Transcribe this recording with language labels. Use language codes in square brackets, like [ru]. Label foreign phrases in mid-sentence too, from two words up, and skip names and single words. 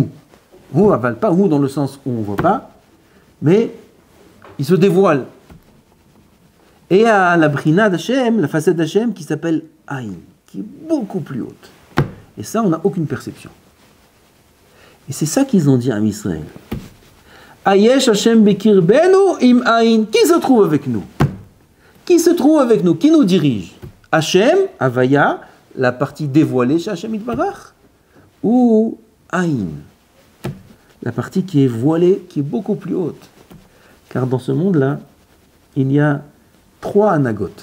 [he] הוא, אבל, [fr] pas Hu dans le sens où on ne voit pas, mais il se dévoile. Et il y a la Brina d'Hachem, la facette d'Hachem, qui s'appelle Aïn, qui est beaucoup plus haute. Et ça, on n'a aucune perception. Et c'est ça qu'ils ont dit à Israël. [he] היש השם בקרבנו אם אין. [fr] Qui se trouve avec nous? Qui se trouve avec nous? Qui nous dirige? [he] השם, הויה, [fr] la partie dévoilée chez [he] השם יתברך, [fr] ou Aïn, la partie qui est voilée, qui est beaucoup plus haute. Car dans ce monde-là, il y a 3 anagotes.